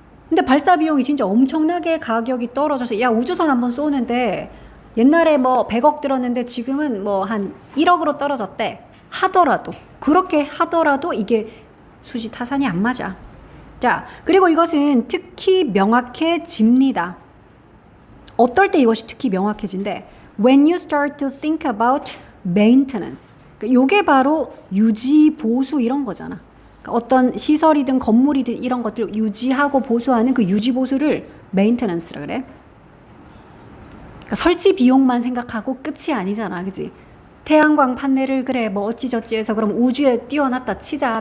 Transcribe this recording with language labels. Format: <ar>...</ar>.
<ko>근데 발사 비용이 진짜 엄청나게 가격이 떨어져서 야 우주선 한번 쏘는데 옛날에 뭐 100억 들었는데 지금은 뭐 한 1억으로 떨어졌대 하더라도 그렇게 하더라도 이게 수지타산이 안 맞아. 자 그리고 이것은 특히 명확해집니다. 어떨 때 이것이 특히 명확해진대?</ko> <en>When you start to think about maintenance.</en> <ko>요게 바로 유지 보수 이런 거잖아. 어떤 시설이든 건물이든 이런 것들 유지하고 보수하는 그 유지 보수를 maintenance라 그래. 그러니까 설치 비용만 생각하고 끝이 아니잖아, 그지? 태양광 판넬을 그래 뭐 어찌저찌 해서 그럼 우주에 띄워놨다 치자.</ko>